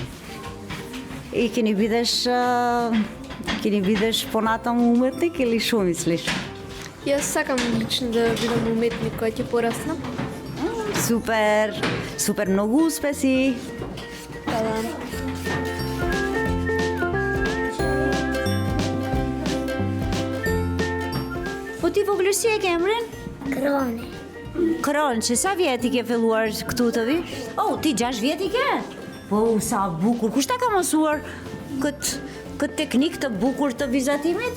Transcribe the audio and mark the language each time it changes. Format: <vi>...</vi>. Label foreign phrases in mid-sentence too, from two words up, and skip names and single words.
<mk>И ќе ни бидеш понатаму уметник или што мислиш? Јас сакам лично да бидам уметник кој ќе пораснам. Супер, многу успеси. Hvala.</mk> <sq>Po Po ti voglësh si e ke emrin? Kroni. Kron, që sa vjet i ke filluar këtu të vish? Oh, ti 6 vjet i ke? Po, sa bukur. Kush ta ka mësuar këtë teknik të bukur të vizatimit?</sq>